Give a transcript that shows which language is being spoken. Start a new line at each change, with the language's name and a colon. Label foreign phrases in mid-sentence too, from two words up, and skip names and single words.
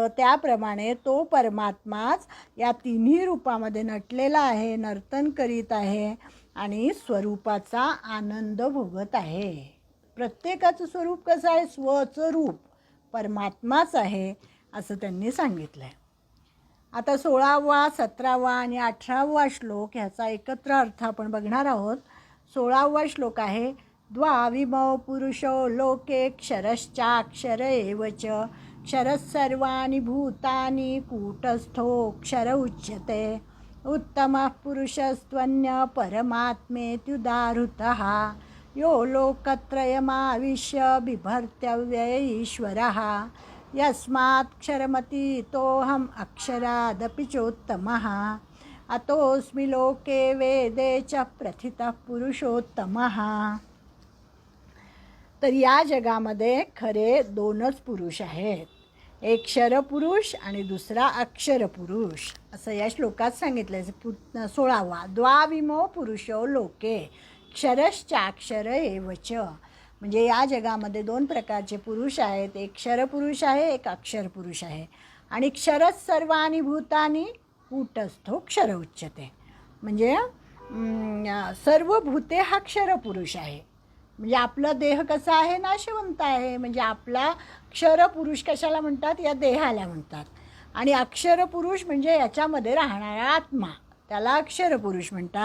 Marathi: त्याप्रमाणे तो परमात्माच या तिन्ही रूपामध्ये नटलेला आहे, नर्तन करीत आहे आणि स्वरूपाचा आनंद भोगत आहे. प्रत्येकाचं स्वरूप कसं आहे? स्वचं रूप परमात्माच आहे असं त्यांनी सांगितलं आहे. आता 16वा 17वा आणि 18वा श्लोक ह्याचा एकत्र अर्थ आपण बघणार आहोत. 16वा श्लोक आहे,
Sanskrit: द्वाविमौ पुरुषो लोके क्षरश्चाक्षर एव च क्षरः सर्वाणि भूतानि कूटस्थोऽक्षर उच्यते उत्तमः पुरुषस्त्वन्य परमात्मेत्युदाहृतः यो लोकत्रयमाविश्य बिभर्त्यव्यय ईश्वरः यस्मात्क्षरमतीतोऽहम् अक्षरादपि चोत्तमः अतोऽस्मि लोके वेदे च प्रथितः पुरुषोत्तमः.
Marathi: तर या जगामध्ये खरे दोनच पुरुष आहेत, एक क्षरपुरुष आणि दुसरा अक्षरपुरुष, असं या श्लोकात सांगितलं.
Sanskrit: 16वा, द्वाविमो पुरुषो लोके क्षरश्चाक्षर एव च.
Marathi: म्हणजे या जगामध्ये दोन प्रकारचे पुरुष आहेत, एक क्षरपुरुष आहे, एक अक्षरपुरुष आहे.
Sanskrit: आणि क्षरच सर्वाणि भूतानि कूटस्थो क्षर उच्यते.
Marathi: म्हणजे सर्व भूते हा क्षरपुरुष आहे. म्हणजे आपला देह कसा आहे? नाशवंत आहे. म्हणजे आपला क्षरपुरुष कशाला म्हणतात? या देहाला म्हणतात. आणि अक्षरपुरुष म्हणजे याच्यामध्ये राहणारा आत्मा, त्याला अक्षरपुरुष म्हणतात.